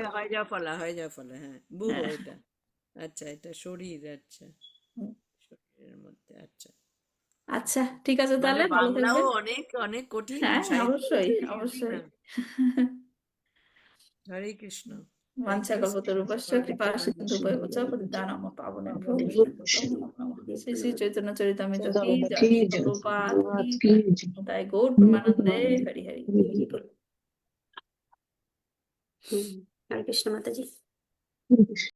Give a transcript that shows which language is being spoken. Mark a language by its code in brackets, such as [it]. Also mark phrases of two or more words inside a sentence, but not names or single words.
[bn] হয় যা ফলা, হয় যা ফলা, হ্যাঁ, বুহ হ্যাঁ। এটা। আচ্ছা, এটা শরীর, আচ্ছা, হুম। শরীরের মধ্যে, আচ্ছা। আচ্ছা, ঠিক আছে, মানে তাহলে ভালো বাংলাও থাকবেন। অনেক অনেক কঠিন হ্যাঁ, সাহিত্য অবশ্যই কঠিন, অবশ্যই। হ্যাঁ। হরে কৃষ্ণ। থ্যাংক বাঞ্ছা ইউ। [sa] কল্পতরুভ্যশ্চ কৃপা সিন্ধুভ্যেব চ পতিতানাং পাবনেভ্যো বৈষ্ণবেভ্যো নমো নমঃ। [bn] শ্রী শ্রী চৈতন্য চরিতামৃত কি জয়, কি শ্রী জয়, প্রভুপাদ কি কি জয়, জয়। তাই গৌর প্রেমানন্দে হরি হরি। হরে কৃষ্ণ মাতাজি।